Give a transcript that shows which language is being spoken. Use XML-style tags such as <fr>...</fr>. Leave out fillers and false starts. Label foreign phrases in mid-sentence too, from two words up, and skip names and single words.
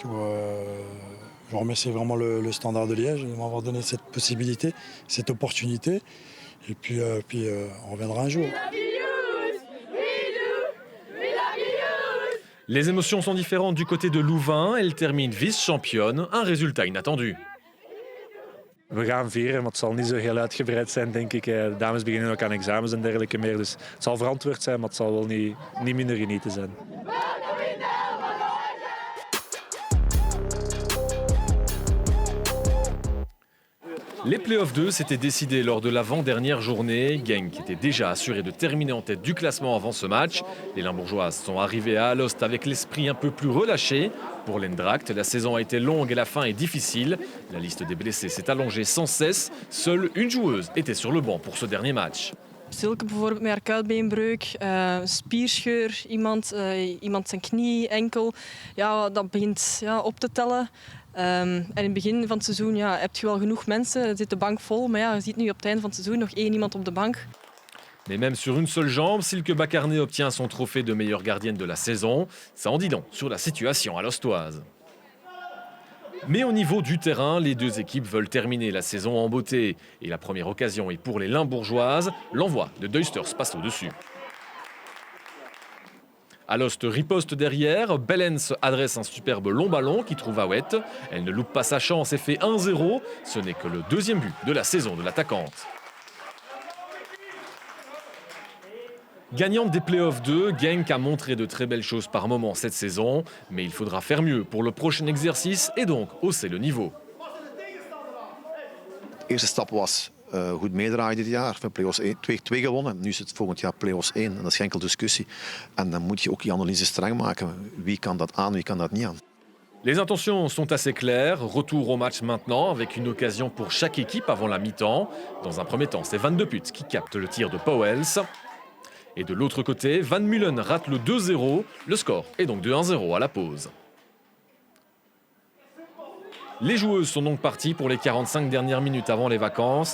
<fr>Je remercie vraiment le Standard de Liège de m'avoir donné cette possibilité, cette opportunité. Et puis on reviendra un jour. Les émotions sont différentes du côté de Louvain. Elle termine vice-championne, un résultat inattendu.</fr> <nl>We gaan vieren, maar het zal niet zo heel uitgebreid zijn, denk ik. De dames beginnen ook aan examens en dergelijke meer. Dus het zal verantwoord zijn, maar het zal wel niet minder genieten zijn.</nl> <fr>Les playoffs 2 s'étaient décidés lors de l'avant-dernière journée. Genk était déjà assuré de terminer en tête du classement avant ce match. Les Limbourgeoises sont arrivées à Alost avec l'esprit un peu plus relâché. Pour l'Endracht, la saison a été longue et la fin est difficile. La liste des blessés s'est allongée sans cesse. Seule une joueuse était sur le banc pour ce dernier match.</fr> <nl>Zulke bijvoorbeeld met haar kuitbeenbreuk, spierscheur, iemand zijn knie, enkel. Ja, dat begint op te tellen. En in het begin van het seizoen heb je wel genoeg mensen. Er zit de bank vol, maar ja, je ziet nu op het einde van het seizoen nog 1 iemand op de bank.</nl> <fr>Mais même sur une seule jambe, Silke Bakarné obtient son trophée de meilleure gardienne de la saison. Ça en dit long sur la situation à l'Ostoise. Mais au niveau du terrain, les deux équipes veulent terminer la saison en beauté. Et la première occasion est pour les Limbourgeoises. L'envoi de Duisters passe au-dessus. Alost riposte derrière, Bellens adresse un superbe long ballon qui trouve Aouette. Elle ne loupe pas sa chance et fait 1-0. Ce n'est que le deuxième but de la saison de l'attaquante. Gagnante des Playoffs 2, Genk a montré de très belles choses par moments cette saison, mais il faudra faire mieux pour le prochain exercice et donc hausser le niveau.</fr> <nl>De eerste stap was goed meedraaien dit jaar. Van Play-offs 1, 2 gewonnen. Nu is het volgend jaar Play-offs 1 en dat is geen enkel discussie. En dan moet je ook die analyse streng maken. Wie kan dat aan, wie kan dat niet aan.</nl> <fr>Les intentions sont assez claires. Retour au match maintenant avec une occasion pour chaque équipe avant la mi-temps. Dans un premier temps, c'est Van de Put qui capte le tir de Pauwels. Et de l'autre côté, Van Mullen rate le 2-0. Le score est donc de 1-0 à la pause. Les joueuses sont donc parties pour les 45 dernières minutes avant les vacances.</fr>